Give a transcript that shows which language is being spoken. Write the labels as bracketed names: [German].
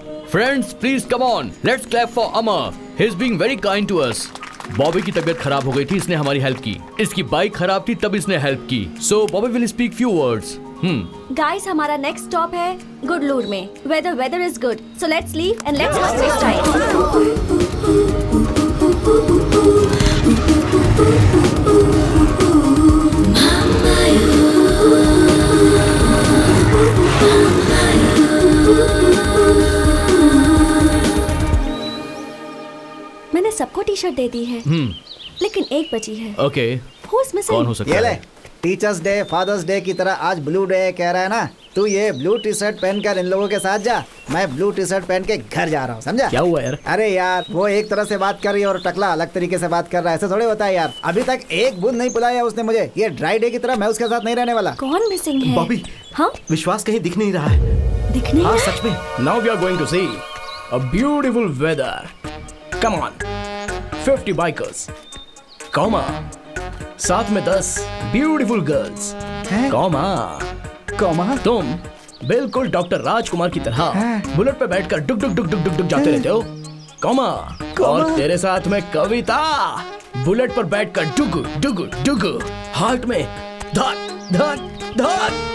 [English] Friends please come on, let's clap for Amar. He is being very kind to us. [Hindi] Bobby की तबीयत खराब हो गई थी, इसने हमारी हेल्प की। इसकी बाइक खराब थी तब इसने हेल्प की। [English] So Bobby will speak few words. [Hindi] Guys, हमारा नेक्स्ट स्टॉप है गुडलूर में, [English] where the weather is good. So let's leave and let's not waste time. [Hindi] मैंने सबको टी शर्ट दे दी है, लेकिन एक बची है। Okay, [English] Who's missing? [Hindi] कौन हो सकता ये ले, है? टीचर्स डे, फादर्स डे की तरह आज ब्लू डे कह रहा है ना? तू ये ब्लू टी शर्ट पहनकर इन लोगों के साथ जा, मैं ब्लू टी शर्ट पहन के घर जा रहा हूँ, समझा? क्या हुआ यार? अरे यार, वो एक तरह से बात कर रही है और टकला अलग तरीके से बात कर रहा है, ऐसे थोड़े होता है यार। अभी तक एक बूंद नहीं पिलाया उसने मुझे। ये ड्राई डे की तरह मैं उसके साथ नहीं रहने वाला। कौन मिसिंग है? बॉबी, हाँ, विश्वास कहीं दिख नहीं रहा है। दिख नहीं हाँ रहा? सच में। [English] Now we are going to see a beautiful weather. Come on, 50 bikers. Comma. [Hindi] साथ में 10 ब्यूटीफुल गर्ल्स। [English] comma comma [Hindi] तुम बिल्कुल डॉक्टर राजकुमार की तरह बुलेट पे बैठकर डुक डुक डुक डुक डुक डुक जाते रहते हो। कॉमा और तेरे साथ में कविता बुलेट पर बैठकर डुग डुग डुग हार्ट में धक धक धक।